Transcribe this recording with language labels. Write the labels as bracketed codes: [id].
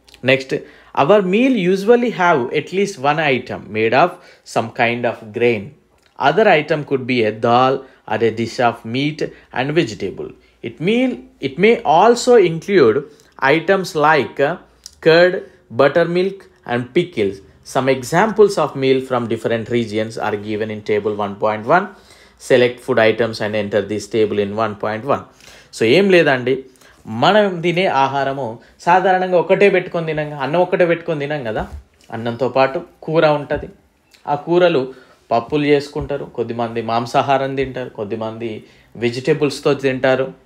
[en] Next, our meal usually have at least one item made of some kind of grain. Other item could be a dal or a dish of meat and vegetable. It may also include items like curd, buttermilk and pickles. Some examples of meal from different regions are given in table 1.1. Select food items and enter this table in 1.1. [te] So ఏం లేదండి, మనం తినే ఆహారము సాధారణంగా ఒకటే పెట్టుకొని అన్నం ఒక్కటే పెట్టుకొని తినాం కదా. అన్నంతో పాటు కూర ఉంటుంది. ఆ కూరలు పప్పులు చేసుకుంటారు, కొద్దిమంది మాంసాహారం తింటారు, కొద్దిమంది వెజిటేబుల్స్తో తింటారు.